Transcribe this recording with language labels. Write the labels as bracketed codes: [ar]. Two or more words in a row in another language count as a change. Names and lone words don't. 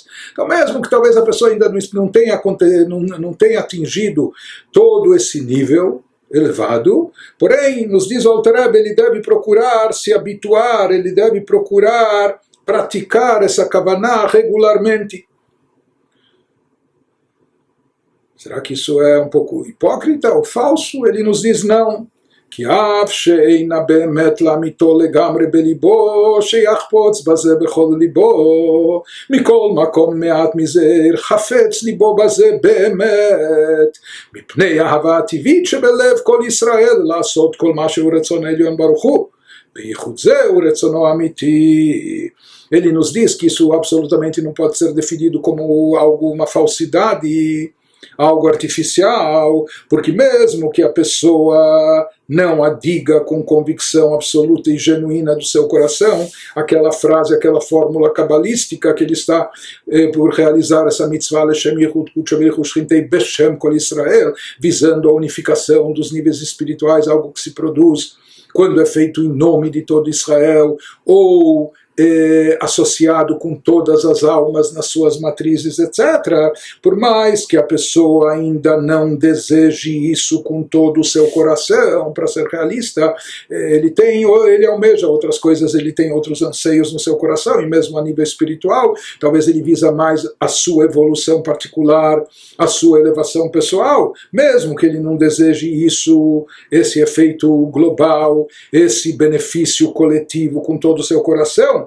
[pt] Então, mesmo que talvez a pessoa ainda não tenha atingido todo esse nível elevado, porém, nos diz o Alter Rebbe, ele deve procurar se habituar, ele deve procurar praticar essa kavaná regularmente. Será que isso é um pouco hipócrita ou falso? Ele nos diz não. [he] כי אף שאינה באמת לאמיתו לגמרי בליבו, שיחפוץ בזה בכל ליבו, מכל מקום מעט מזה חפץ ליבו בזה באמת, מפני האהבה הטבעית שבלב כל ישראל לעשות כל מה שהוא רצון העליון ברוך הוא, בייחוד זה הוא רצונו האמיתי. [pt] Ele nos diz que isso absolutamente não pode ser definido como alguma falsidade, algo artificial, porque mesmo que a pessoa não a diga com convicção absoluta e genuína do seu coração, aquela frase, aquela fórmula cabalística que ele está por realizar essa mitzvah [he] לשם יחוד קודשא בריך הוא ושכינתיה בשם כל ישראל, [pt] visando a unificação dos níveis espirituais, algo que se produz quando é feito em nome de todo Israel, ou associado com todas as almas nas suas matrizes, etc. Por mais que a pessoa ainda não deseje isso com todo o seu coração, para ser realista, ele almeja outras coisas, ele tem outros anseios no seu coração, e mesmo a nível espiritual, talvez ele visa mais a sua evolução particular, a sua elevação pessoal, mesmo que ele não deseje isso, esse efeito global, esse benefício coletivo com todo o seu coração.